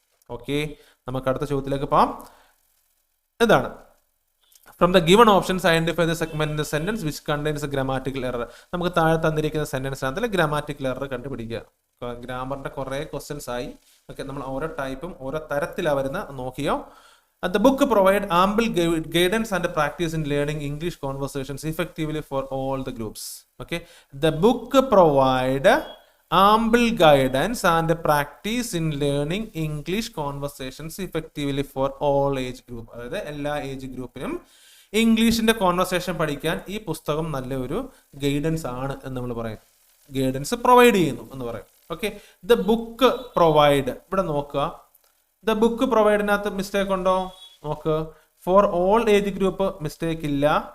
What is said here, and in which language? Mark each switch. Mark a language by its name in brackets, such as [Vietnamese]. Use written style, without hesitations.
[Malayalam] Okay, നമുക്ക് അടുത്ത ചോദ്യത്തിലേക്ക് പോകാം. എന്താണ്? [English] From the given options identify the segment in the sentence which contains a grammatical error. [Malayalam] നമുക്ക് താഴെ തന്നിരിക്കുന്ന സെന്റൻസിനകത്ത് ഗ്രാമാറ്റിക്കൽ എറർ കണ്ടുപിടിക്കുക. ഗ്രാമറിന്റെ കുറെ ക്വസ്റ്റ്യൻസ് ആയി. ഓക്കെ, നമ്മൾ ഓരോ ടൈപ്പും ഓരോ തരത്തിലാണ് വരുന്ന നോക്കിയോ. [English] The book provide ample guidance and practice in learning English conversations effectively for all the groups. Okay, the book provide ample guidance and practice in learning English conversations effectively for all age group. [Malayalam] അതായത് എല്ലാ age ഗ്രൂപ്പിനും ഇംഗ്ലീഷിന്റെ conversation പഠിക്കാൻ ഈ പുസ്തകം നല്ല ഒരു guidance ആണ് എന്ന് നമ്മൾ പറയും. ഗൈഡൻസ് പ്രൊവൈഡ് ചെയ്യുന്നു എന്ന് പറയും. ഓക്കെ, ദ ബുക്ക് പ്രൊവൈഡ്, ഇവിടെ നോക്കുക. ദ ബുക്ക് പ്രൊവൈഡിനകത്ത് മിസ്റ്റേക്ക് ഉണ്ടോ? നോക്ക്. For all age group mistake ഇല്ല.